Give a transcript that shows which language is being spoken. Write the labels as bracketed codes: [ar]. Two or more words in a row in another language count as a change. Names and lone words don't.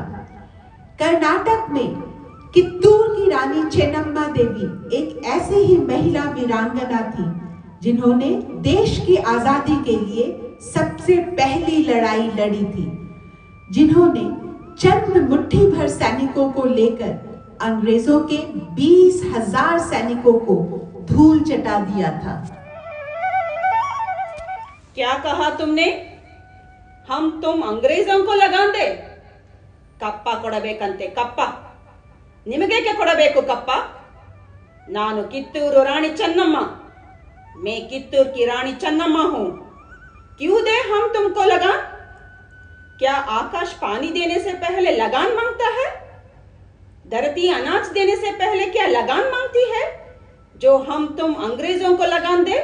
[hi] कर्नाटक में कित्तूर की रानी चेन्नम्मा देवी एक ऐसी ही महिला वीरांगना थी जिन्होंने देश की आजादी के लिए सबसे पहली लड़ाई लड़ी थी, जिन्होंने चंद मुट्ठी भर सैनिकों को लेकर अंग्रेजों के 20,000 सैनिकों को धूल चटा दिया था। क्या कहा तुमने? हम तुम अंग्रेजों को लगान दे? [kn] कप्पा ಕೊಡಬೇಕಂತೆ ಕಪ್ಪ? ನಿಮಗೇಕೆ ಕೊಡಬೇಕು ಕಪ್ಪ? [hi] ನಾನು कित्तूर रानी चन्नम्मा, मैं कित्तूर की रानी चन्नम्मा हूं। क्यों दे हम तुमको लगान? क्या आकाश पानी देने से पहले लगान मांगता है? धरती अनाज देने से पहले क्या लगान मांगती है जो हम तुम अंग्रेजों को लगान दे?